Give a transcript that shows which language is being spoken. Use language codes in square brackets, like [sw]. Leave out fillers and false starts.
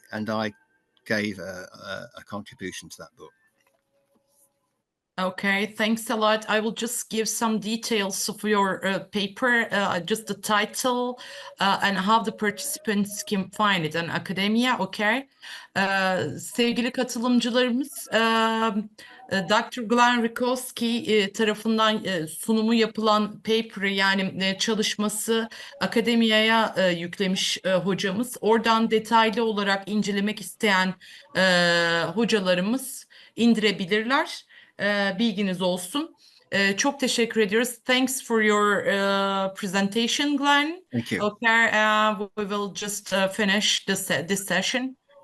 [en] And I gave a contribution to that book. Okay, thanks a lot. I will just give some details of your paper, just the title and how the participants can find it in academia, okay? [tr] Sevgili katılımcılarımız, Dr. Glenn RIKOWSKI tarafından sunumu yapılan paper'ı, yani çalışması akademiyaya yüklemiş hocamız. Oradan detaylı olarak incelemek isteyen hocalarımız indirebilirler. Bilginiz olsun. Çok teşekkür ediyoruz. [en] Thanks for your presentation, Glenn. Thank you. Okay, we will just finish this session.